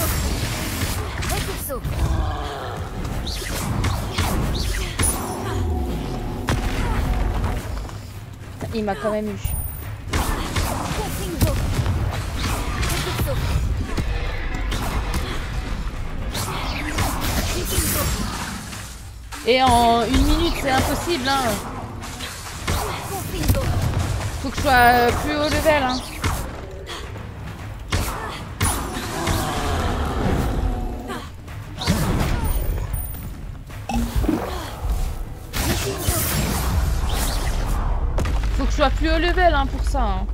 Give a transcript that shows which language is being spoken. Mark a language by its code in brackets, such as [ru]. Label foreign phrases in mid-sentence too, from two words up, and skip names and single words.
[fr] Repulso. Il m'a quand même eu. Confringo. Repulso. Diffindo. Et en 1 minute, c'est impossible, hein. Confringo. Faut que je sois plus haut level, hein. Faut que je sois plus haut level, hein, pour ça, hein.